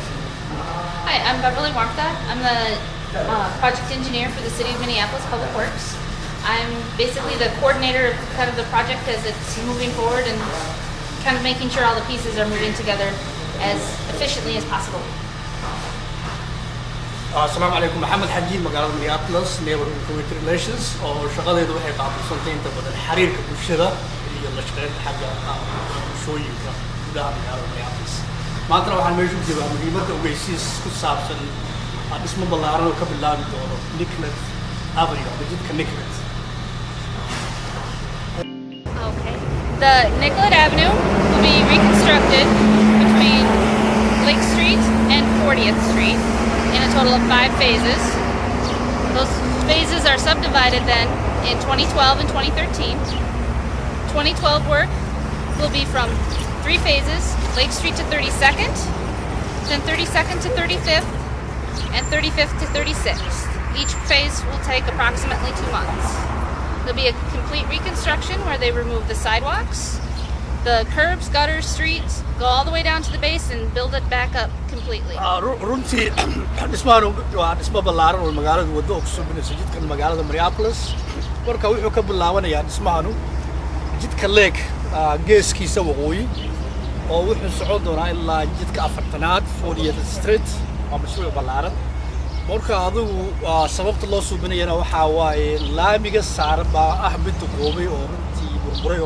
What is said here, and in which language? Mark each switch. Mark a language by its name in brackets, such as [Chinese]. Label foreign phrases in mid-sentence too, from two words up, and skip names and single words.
[English] Hi, I'm Beverly Warmka. I'm the project engineer for the City of Minneapolis Public Works. I'm basically the coordinator of kind of the project as it's moving forward and kind of making sure all the pieces are moving together as efficiently as possible. [Arabic] السلام عليكم [Somali] محمد حجي magaalada Minneapolis [English] neighborhood community relations [Somali] oo shaqadeedu waxay qaabilsantay inta badan xiriirka bulshada iyo la shaqeynta xagga bulshooyinka gudaha magaalada Minneapolis. Maanta waxaan meesha u joogaa muhiimadda ogeysiis ku saabsan dhismo ballaaran oo ka bilaabi doono Nicolette Avenue jidka Nicolette. [English] Okay. The Nicolette Avenue will be reconstructed between Lake Street and 40th Street in a total of 5 phases. Those phases are subdivided then in 2012 and 2013. 2012 work will be from 3 phases, Lake Street to 32nd, then 32nd to 35th, and 35th to 36th. Each phase will take approximately 2 months. There'll be a complete reconstruction where they remove the sidewalks, the curbs, gutters, streets, go all the way down to the base and build it back up completely. [Somali] runtii dhismahan waa dhismo ballaaran oo magaalada waddo oo kusoo binaysa jidkan magaalada Minneapolis marka wuxuu ka bilaabanayaa dhismahanu jidka Lake geeskiisa waqooyi oo wuxuu socon doonaa ilaa jidka 4aad 40th Street waa mashruuc ballaaran marka adigu sababta loo soo binayana waxa waaye laamiga saaran baa ah mid qoobay oo runtii burburay